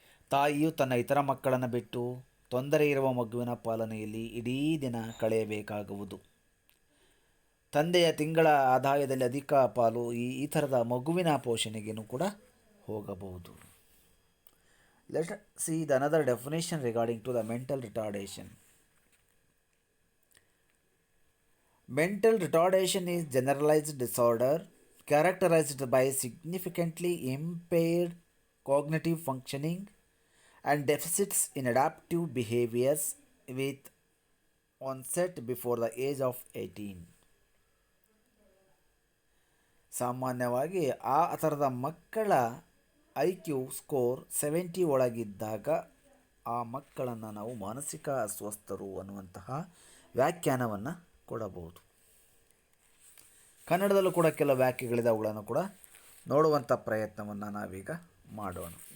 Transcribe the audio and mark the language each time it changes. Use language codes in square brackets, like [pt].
[kn] ತಾಯಿಯು ತನ್ನ ಇತರ ಮಕ್ಕಳನ್ನು ಬಿಟ್ಟು ತೊಂದರೆ ಇರುವ ಮಗುವಿನ ಪಾಲನೆಯಲ್ಲಿ ಇಡೀ ದಿನ ಕಳೆಯಬೇಕಾಗುವುದು. ತಂದೆಯ ತಿಂಗಳ ಆದಾಯದಲ್ಲಿ ಅಧಿಕ ಪಾಲು ಈ ಥರದ ಮಗುವಿನ ಪೋಷಣೆಗೇನು ಕೂಡ ಹೋಗಬಹುದು. [en] Let see the another definition regarding to the mental retardation. Mental retardation is generalized disorder characterized by significantly impaired cognitive functioning and deficits in adaptive behaviors with onset before the age of 18. [kn] ಸಾಮಾನ್ಯವಾಗಿ ಆ ಥರದ ಮಕ್ಕಳ IQ score 70 ಒಳಗಿದ್ದಾಗ ಆ ಮಕ್ಕಳನ್ನು ನಾವು ಮಾನಸಿಕ ಅಸ್ವಸ್ಥರು ಅನ್ನುವಂತಹ ವ್ಯಾಖ್ಯಾನವನ್ನು ಕೊಡಬಹುದು. ಕನ್ನಡದಲ್ಲೂ ಕೂಡ ಕೆಲವು ವ್ಯಾಖ್ಯೆಗಳಿದೆ, ಅವುಗಳನ್ನು ಕೂಡ ನೋಡುವಂಥ ಪ್ರಯತ್ನವನ್ನು ನಾವೀಗ ಮಾಡೋಣ.